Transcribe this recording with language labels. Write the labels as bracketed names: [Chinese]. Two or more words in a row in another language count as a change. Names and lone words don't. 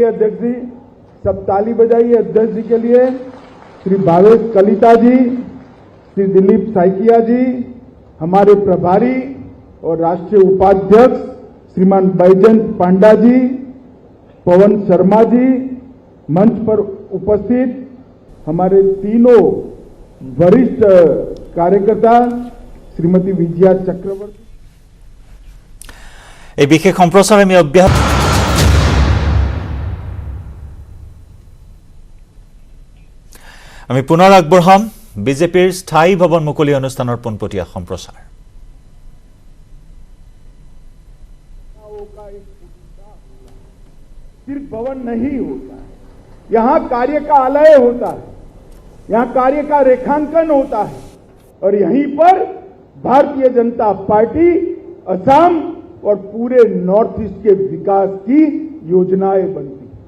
[Hindi] अध्यक्ष जी, सब ताली बजाइए अध्यक्ष जी के लिए, श्री भावेश कलिता जी, श्री दिलीप साइकिया जी, हमारे प्रभारी और राष्ट्रीय उपाध्यक्ष श्रीमान बैजयंत पांडा जी, पवन शर्मा जी, मंच पर उपस्थित हमारे तीनों वरिष्ठ कार्यकर्ता श्रीमती विजया चक्रवर्ती। [Assamese] এই বিশেষ সম্প্ৰচাৰ আমি অব্যাহত আমি পুনৰ আগবঢ়াম বিজেপিৰ স্থায়ী ভৱন মুকলি অনুষ্ঠানৰ পোনপটীয়া সম্প্ৰচাৰ। [Hindi] सिर्फ भवन नहीं होता है, यहाँ कार्य का आलय होता है, यहाँ कार्य का रेखांकन होता है और यहीं पर भारतीय जनता पार्टी असम और पूरे नॉर्थ ईस्ट के विकास की योजनाएं बनती है।